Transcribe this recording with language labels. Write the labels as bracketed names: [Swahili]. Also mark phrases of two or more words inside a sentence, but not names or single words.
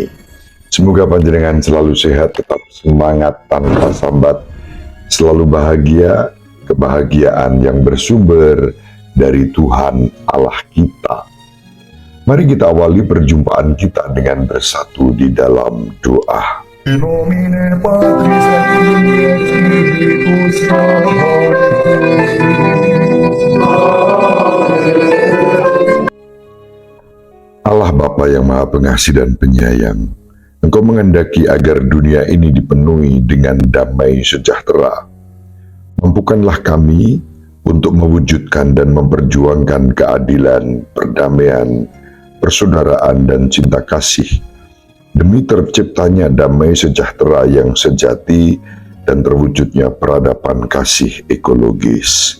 [Indonesian] Semoga panjenengan selalu sehat, tetap semangat tanpa sambat, selalu bahagia, kebahagiaan yang bersumber dari Tuhan Allah kita. Mari kita awali perjumpaan kita dengan bersatu di dalam doa. [Latin] In nomine Patris et Filii et Spiritus [Indonesian] Allah Bapa yang Maha Pengasih dan Penyayang, Engkau menghendaki agar dunia ini dipenuhi dengan damai sejahtera. Mampukanlah kami untuk mewujudkan dan memperjuangkan keadilan, perdamaian, persaudaraan, dan cinta kasih demi terciptanya damai sejahtera yang sejati dan terwujudnya peradaban kasih ekologis.